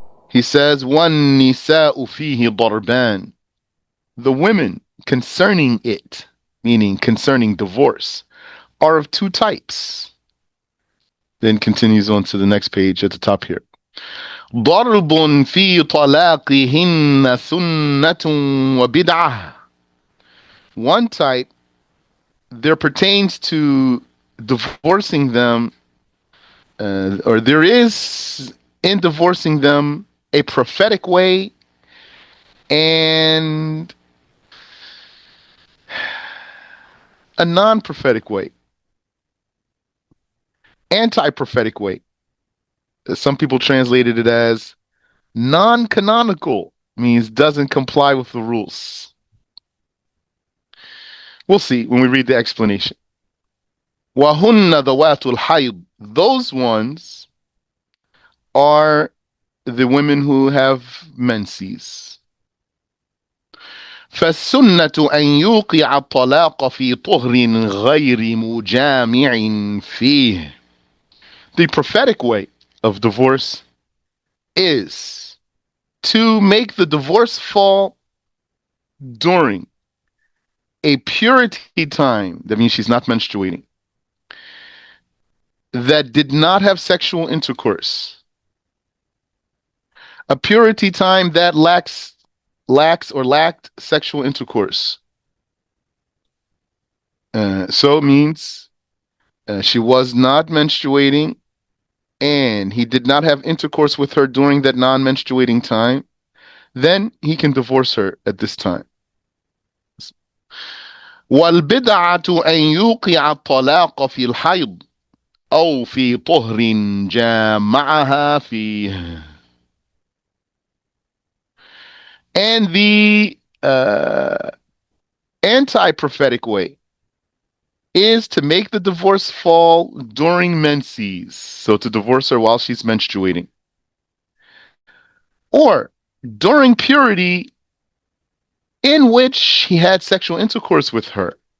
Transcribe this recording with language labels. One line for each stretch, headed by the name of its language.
English: He says,
Arabic: وَالنِّسَاءُ فِيهِ ضَرْبَانِ.
English: The women concerning it, meaning concerning divorce, are of two types. Then continues on to the next page at the top here.
Arabic: ضرب في طلاقهن سنة وبدعة.
English: One type, there pertains to divorcing them, or there is in divorcing them a prophetic way and a non-prophetic way, anti-prophetic way. Some people translated it as non-canonical, means doesn't comply with the rules. We'll see when we read the explanation.
Arabic: وَهُنَّ ذَوَاتُ الْحَيْضِ.
English: Those ones are the women who have menses.
Arabic: فالسنة أن يوقع الطلاق في طهر غير مجامع فيه.
English: The prophetic way of divorce is to make the divorce fall during a purity time, that means she's not menstruating, that did not have sexual intercourse. A purity time that lacked sexual intercourse. So it means she was not menstruating and he did not have intercourse with her during that non-menstruating time, then he can divorce her at this time.
Arabic: وَالْبِدْعَةُ أَنْ يُوقِعَ الطَّلَاقَ فِي الْحَيْضِ أو في طهر جامعها فيه.
English: And the anti-prophetic way is to make the divorce fall during menses, so to divorce her while she's menstruating, or during purity in which he had sexual intercourse with her.